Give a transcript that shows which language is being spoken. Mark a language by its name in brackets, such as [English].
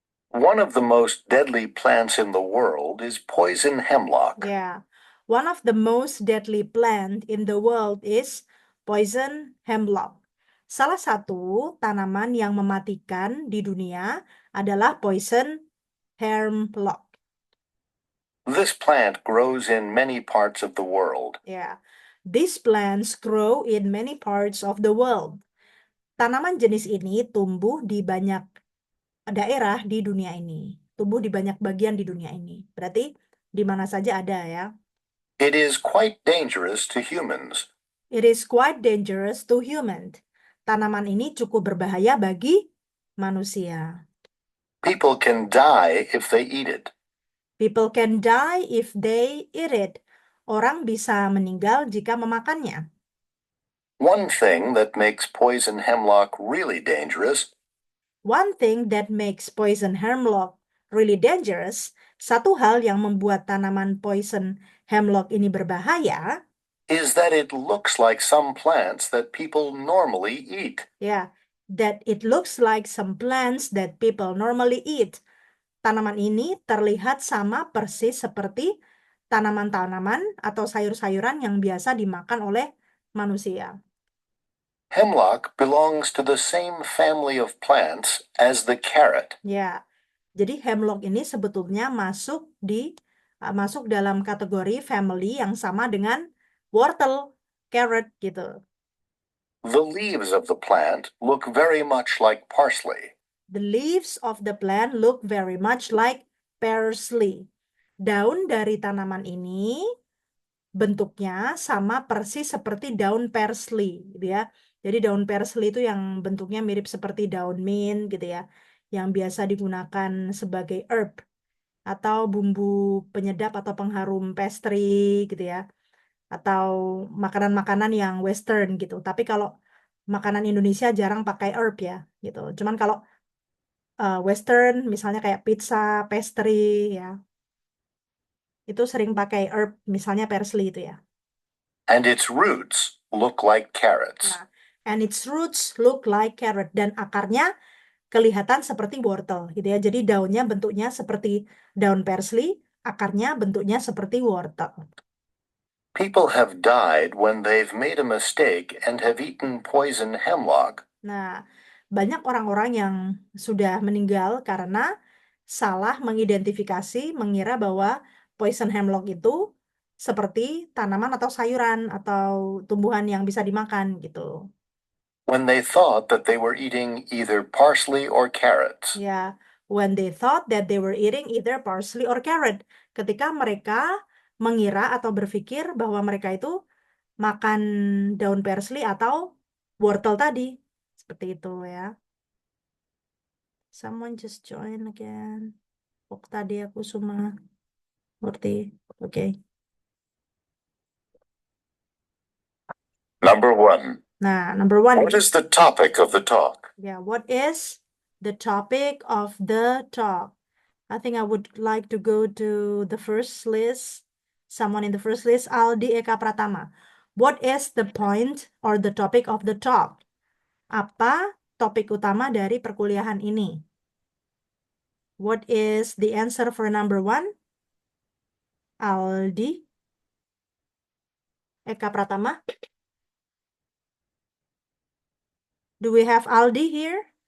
[English] One of the most deadly plants in the world is poison hemlock. Yeah. One of the most deadly plant in the world is poison hemlock. [Indonesian] Salah satu tanaman yang mematikan di dunia adalah poison hemlock. [English] This plant grows in many parts of the world. Yeah. These plants grow in many parts of the world. [Indonesian] Tanaman jenis ini tumbuh di banyak daerah di dunia ini. Tumbuh di banyak bagian di dunia ini. Berarti Di mana saja ada ya. [English] It is quite dangerous to humans. It is quite dangerous to humans. [Indonesian] Tanaman ini cukup berbahaya bagi manusia. [English] People can die if they eat it. People can die if they eat it. [Indonesian] Orang bisa meninggal jika memakannya. [English] One thing that makes poison hemlock really dangerous One thing that makes poison hemlock really dangerous, [Indonesian] satu hal yang membuat tanaman poison hemlock ini berbahaya, [English] is that it looks like some plants that people normally eat. ya, that it looks like some plants that people normally eat. [Indonesian] Tanaman ini terlihat sama persis seperti tanaman-tanaman atau sayur-sayuran yang biasa dimakan oleh manusia. [English] Hemlock belongs to the same family of plants as the carrot. [Indonesian] Ya, jadi hemlock ini sebetulnya masuk dalam kategori family yang sama dengan wortel, carrot gitu. [English] The leaves of the plant look very much like parsley. The leaves of the plant look very much like parsley. [Indonesian] Daun dari tanaman ini bentuknya sama persis seperti daun parsley, gitu ya. Jadi daun parsley itu yang bentuknya mirip seperti daun mint, gitu ya, yang biasa digunakan sebagai herb atau bumbu penyedap atau pengharum pastry, gitu ya, atau makanan-makanan yang western gitu. Tapi kalau makanan Indonesia jarang pakai herb ya, gitu. Cuman kalau western, misalnya kayak pizza, pastry, ya, itu sering pakai herb, misalnya parsley itu ya. [English] And its roots look like carrots. [Indonesian] Nah, [English] and its roots look like carrot, [Indonesian] dan akarnya kelihatan seperti wortel gitu ya. Jadi daunnya bentuknya seperti daun parsley, akarnya bentuknya seperti wortel. [English] People have died when they've made a mistake and have eaten poison hemlock. [Indonesian] Nah, banyak orang-orang yang sudah meninggal karena salah mengidentifikasi, mengira bahwa poison hemlock itu seperti tanaman atau sayuran atau tumbuhan yang bisa dimakan gitu. [English] When they thought that they were eating either parsley or carrots. Ya, when they thought that they were eating either parsley or carrot. [Indonesian] Ketika mereka mengira atau berpikir bahwa mereka itu makan daun parsley atau wortel tadi. Seperti itu ya. [English] Someone just join again. [Indonesian] Tadi aku cuma ngerti. Oke. [English] Number 1. Nah, number one. What is the topic of the talk? Yeah, what is the topic of the talk? I think I would like to go to the first list. Someone in the first list, Aldi Eka Pratama. What is the point or the topic of the talk? [Indonesian] Apa topik utama dari perkuliahan ini? [English] What is the answer for number 1? Aldi Eka Pratama. Do we have Aldi here?